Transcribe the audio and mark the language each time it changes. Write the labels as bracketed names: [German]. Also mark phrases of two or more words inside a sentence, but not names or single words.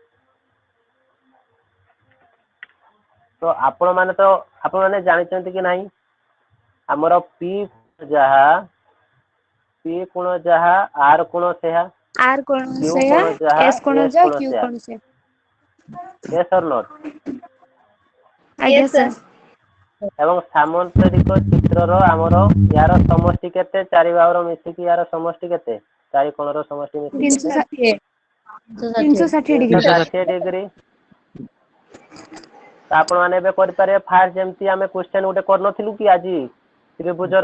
[Odia] ତ ଆପଣ ମାନେ ଜାଣିଛନ୍ତି କି ନାହିଁ, ଆମର P କୋଣ ଯାହା R କୋଣ ସେହା, R କୋଣ Q ସେୟା, କୋଣ ଯାହା S କୋଣ S ଯା, କୋଣ Q ସେହା। କୋଣ ସେୟା। [English] yes or not? [Odia] ଆଜ୍ଞା ସାର୍। ଏବଂ ସାମନ୍ତରିକ ଚିତ୍ରର ଆମର ୟାର ସମଷ୍ଟି କେତେ? 4 ବାହୁର ମିଶିକି ୟାର ସମଷ୍ଟି କେତେ? 4 କୋଣର ସମଷ୍ଟି ମିଶିକି କେତେ? 360। 360 ଡିଗ୍ରୀ। 360 ଡିଗ୍ରୀ। ତ ଆପଣ ମାନେ ଏବେ କରିପାରିବେ, ଫାର୍ଷ୍ଟ ଯେମିତି ଆମେ କ୍ୱେଶ୍ଚନ ଗୋଟେ କରିନଥିଲୁ କି ଆଜି, ତ୍ରିଭୁଜର